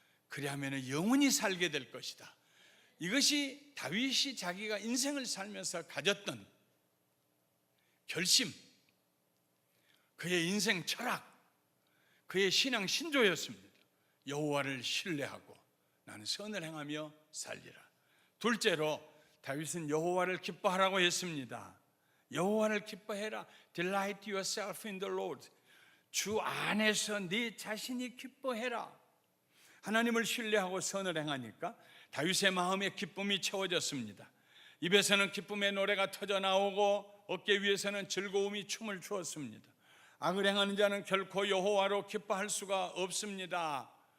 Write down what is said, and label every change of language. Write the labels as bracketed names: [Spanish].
[Korean] 그리하면 영원히 살게 될 것이다. 이것이 다윗이 자기가 인생을 살면서 가졌던 결심, 그의 인생 철학, 그의 신앙 신조였습니다. 여호와를 신뢰하고 나는 선을 행하며 살리라. 둘째로 다윗은 여호와를 기뻐하라고 했습니다. 여호와를 기뻐해라. [English] Delight yourself in the Lord. [Korean] 주 안에서 네 자신이 기뻐해라. 하나님을 신뢰하고 선을 행하니까 다윗의 마음에 기쁨이 채워졌습니다. 입에서는 기쁨의 노래가 터져 나오고 어깨 위에서는 즐거움이 춤을 추었습니다. 악을 행하는 자는 결코 여호와로 기뻐할 수가 없습니다.